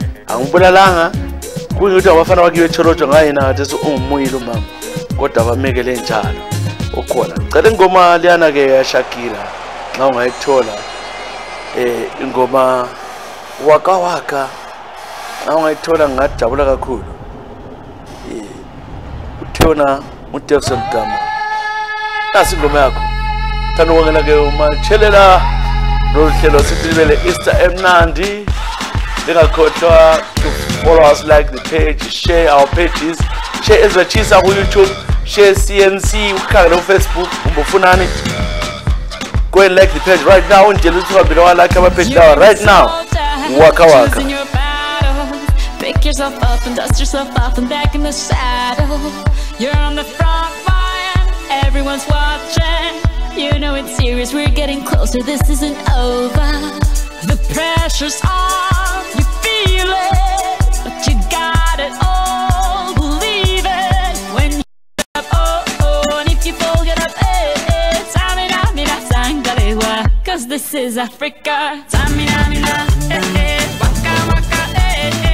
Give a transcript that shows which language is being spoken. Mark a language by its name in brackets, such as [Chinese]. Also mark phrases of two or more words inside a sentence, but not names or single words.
[North Ndebele] angibulalanga kuyikuthi abafana bakiwe echorojo ngayena ngathi ungumuyilo mama kodwa bamekele njalo ukhona cela ingoma liyana ke yashakila nxa ungayithola ingoma waka waka nxa ungayithola ngajabula kakhulu uthona uTelson Gama nasi ingoma yakho thanda ukungena ke umachelela lohlelo sipilele Easter emnandi lingakhohlwa [English] to follow us, like the page, share our pages, share Ezra Tshisa on YouTube, share CNC on Facebook, go and like the page right now and like our page now right now. Waka waka. Pick yourself up and dust yourself off and back in the saddle. You're on the front line, everyone's watching. You know it's serious, we're getting closer, this isn't over. The pressure's on, you feel it, but you got it all, believe it. When you get up, oh, oh, and if you fall, get up, eh, eh. Samina, mina, sangalewa, cause this is Africa. Samina, mina, eh, eh, waka, waka, eh, eh.